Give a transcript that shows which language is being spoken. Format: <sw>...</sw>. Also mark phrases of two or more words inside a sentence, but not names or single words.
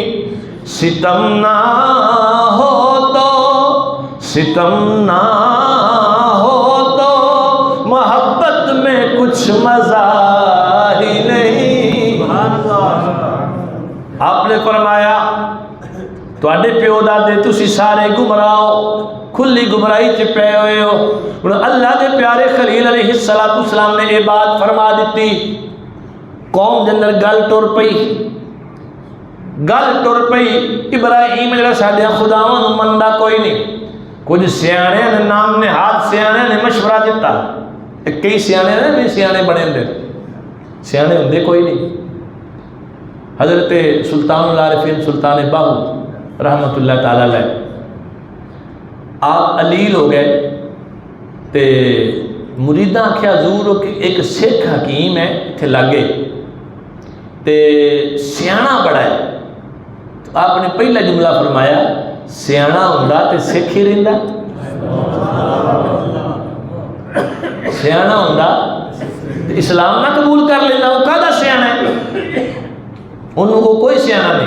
<ur>ستم نہ ہو تو، ستم نہ ہو تو محبت میں کچھ مزا ہی نہیں.</ur> <pa>آپ نے فرمایا تہاڈے پیو دادے تسی سارے گمراہ، کھلی گمراہی چ پئے ہوئے ہو.</pa> <ur>ہن اللہ کے پیارے خلیل علیہ السلام نے یہ بات فرما دی، قوم کے اندر</ur> <pa>گل ٹر پئی, گل ٹر پئی. ابراہیم ذرا ساڈے خداواں نوں مندا کوئی نہیں، کجھ سیانے نے نام نے ہتھ سیانے نے مشورہ دتا، کئی سیانے نے بھی سیانے بنے ہوندے، سیانے ہوندے کوئی نہیں. حضرت سلطان العارفین سلطان باہو</pa> <ar>رحمة الله تعالى عليه</ar> <pa>آپ علیل ہو گئے، تو مریداں آکھیا ضرور کہ اک سکھ حکیم ہے ایتھے لاگے تے سیانا بڑا ہے. تو آپ نے پہلا جملہ فرمایا، سیانا ہوندا تے سکھ ہی رہندا، سیانا ہوندا تے اسلام نہ قبول کر لیندا، او کاہدا سیانا ہے، انہاں نے او کوئی سیانا نہیں.</pa>